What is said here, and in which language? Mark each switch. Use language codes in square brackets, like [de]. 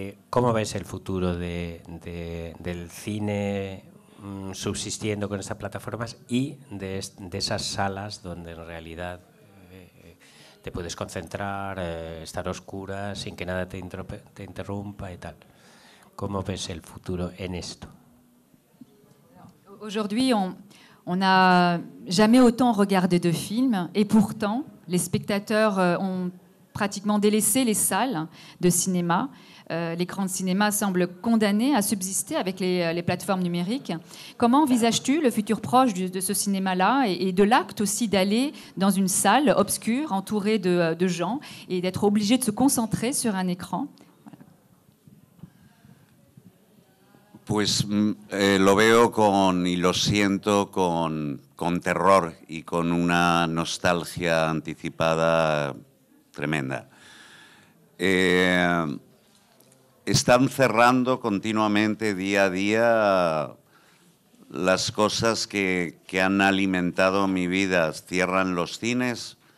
[es] ¿Cómo ves el futuro del cine subsistiendo con estas plataformas y de esas salas donde en realidad te puedes concentrar, estar a oscuras sin que nada te interrumpa y tal? ¿Cómo ves el futuro en esto? [fr] Aujourd'hui, on n'a jamais autant regardé de films, et pourtant, les spectateurs ont pratiquement délaissé les salles de cinéma. L'écran de cinéma semble condamné à subsister avec les plateformes numériques. Comment envisages-tu le futur proche de ce cinéma-là et de l'acte aussi d'aller dans une salle obscure, entourée de gens, et d'être obligé de se concentrer sur un écran? [es] Pues lo veo y lo siento con terror y con una nostalgia anticipada tremenda. Están cerrando continuamente, día a día, las cosas que han alimentado mi vida. Cierran los cines,